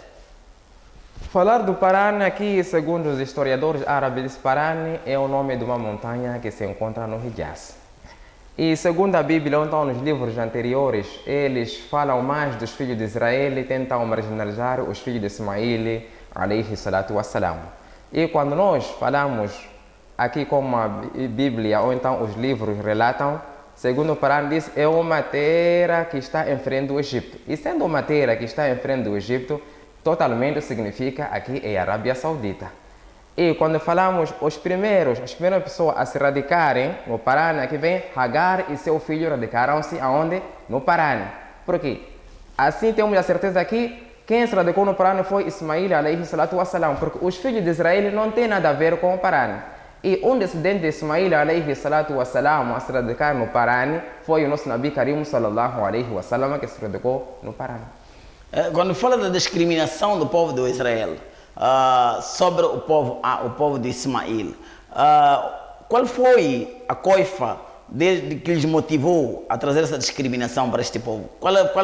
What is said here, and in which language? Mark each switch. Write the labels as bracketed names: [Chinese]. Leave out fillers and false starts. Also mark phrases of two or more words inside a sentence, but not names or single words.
[Portuguese] Falar do Paran aqui, segundo os historiadores árabes, Paran é o nome de uma montanha que se encontra no Hijaz. E segundo a Bíblia, então nos livros anteriores, eles falam mais dos filhos de Israel e tentam marginalizar os filhos de Ismail, [Arabic] عليه الصلاة والسلام. [Portuguese] E quando nós falamos aqui como a Bíblia ou então os livros relatam, segundo o Paran diz, é uma terra que está em frente do Egito. E sendo uma terra que está em frente do Egito, totalmente significa aqui é a Arábia Saudita. E quando falamos as primeiras pessoas a se radicarem no Paran, aqui vem Hagar e seu filho radicaram-se aonde? No Paran. Por quê? Assim temos a certeza que quem se radicou no Paran foi Ismail, [Arabic] عليه الصلاة والسلام, [Portuguese] porque os filhos de Israel não têm nada a ver com o Paran. E um descendente de Ismail, [Arabic] عليه الصلاة والسلام, [Portuguese] a se radicar no Paran foi o nosso [Arabic] نبي كريم, صلى الله عليه وسلم, [Portuguese] que se radicou no Paran. Quando fala da discriminação do povo de Israel sobre o povo de Ismail, qual foi a coifa que lhes motivou a trazer essa discriminação para este povo?